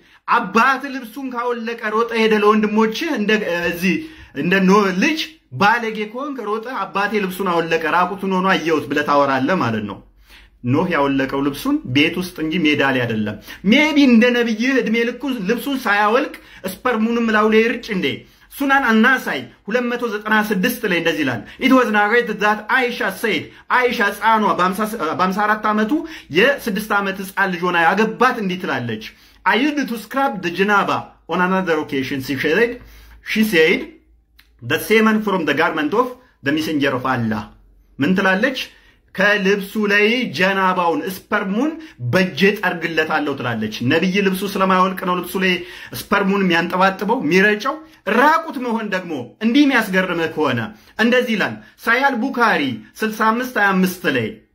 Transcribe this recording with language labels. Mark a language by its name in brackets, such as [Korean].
[Amharic] አባት ልብሱን ካወለቀ ሮጠ ሄደ ለወንድሞችህ እንደ ኖህ ልጅ ባለጌ ከሆንክ ሮጠ አባቴ ልብሱን አወለቀ ራቁቱን ሆኖ አየሁት ብለህ ታወራለህ ማለት ነው። ኖህ ያወለቀው ልብሱን ቤት ውስጥ እንጂ ሜዳ ላይ አይደለም። ሜቢ እንደ ነብይህ እድሜ ልኩ ልብሱን ሳያወልቅ ስፐርሙንም ላው ላይ ይርጭ እንዴ? ሱናን አናሳይ 296 ላይ እንደዚህ ይላል። [English] it was narrated that Aisha said Aisha [Amharic] ጻኗ በ54 ዓመቱ የ6 ዓመት ህፃን ልጅ ሆና ያገባት እንዲህ ትላለች። [English] I used to scrub the janaba on another occasion, she said the semen from the garment of the messenger of Allah. [Amharic] ምን ትላለች? ከልብሱ ላይ ጀናባውን ስፐርሙን በእጄ ጠርግለታለሁ ትላለች። ነብይ ልብሱ ስለማይወልቅ ነው ልብሱ ላይ ስፐርሙን የሚያንጠባጥበው የሚረጨው። ራቁት መሆን ደግሞ እንዲህ የሚያስገርምህ ከሆነ እንደዚህ ይላል። ሳያል ቡካሪ 65:25 ላይ